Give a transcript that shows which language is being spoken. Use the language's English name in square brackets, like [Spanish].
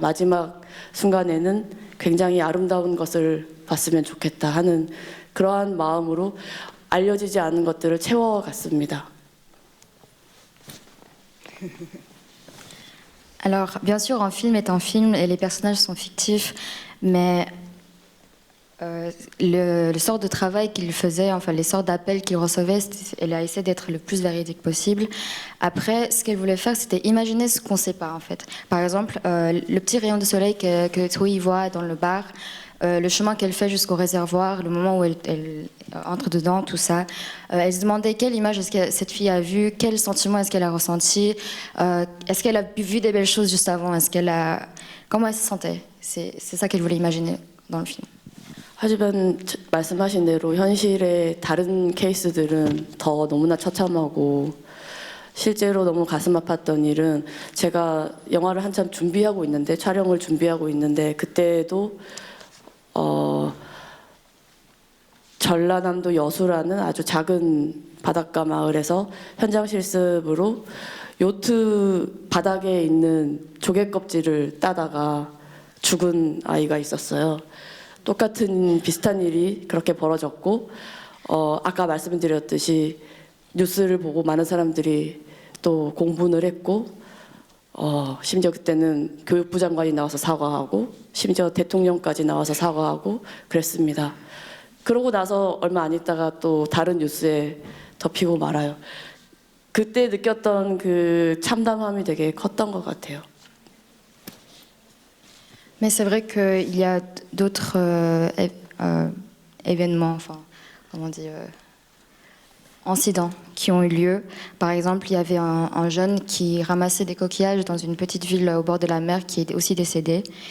[Korean] 마지막 순간에는 굉장히 아름다운 것을 봤으면 좋겠다 하는 그러한 마음으로 알려지지 않은 것들을 채워갔습니다. [French] Alors, bien sûr, un film est un film et les personnages sont fictifs, mais le sort de travail qu'il faisait, enfin les sortes d'appels qu'il recevait, elle a essayé d'être le plus véridique possible. Après, ce qu'elle voulait faire, c'était imaginer ce qu'on ne sait pas en fait. Par exemple, le petit rayon de soleil que Tui voit dans le bar, le chemin qu'elle fait jusqu'au réservoir, le moment où elle entre dedans, tout ça. Elle se demandait quelle image est-ce que cette fille a vue, quel sentiment est-ce qu'elle a ressenti, est-ce qu'elle a vu des belles choses juste avant, comment elle se sentait. C'est ça qu'elle voulait imaginer dans le film. [Korean] 하지만 말씀하신 대로 현실의 다른 케이스들은 더 너무나 처참하고 실제로 너무 가슴 아팠던 일은, 제가 영화를 한참 준비하고 있는데, 촬영을 준비하고 있는데, 그때도 전라남도 여수라는 아주 작은 바닷가 마을에서 현장 실습으로 요트 바닥에 있는 조개 껍질을 따다가 죽은 아이가 있었어요. 똑같은 비슷한 일이 그렇게 벌어졌고, 아까 말씀드렸듯이 뉴스를 보고 많은 사람들이 또 공분을 했고, 심지어 그때는 교육부 장관이 나와서 사과하고, 심지어 대통령까지 나와서 사과하고 그랬습니다. 그러고 나서 얼마 안 있다가 또 다른 뉴스에 덮이고 말아요. 그때 느꼈던 그 참담함이 되게 컸던 것 같아요. [French] Mais c'est vrai qu'il y a d'autres événements, enfin, comment on dit, incidents qui ont eu lieu. Par exemple, il y avait un jeune qui ramassait des coquillages dans une petite ville au bord de la mer qui est aussi décédé.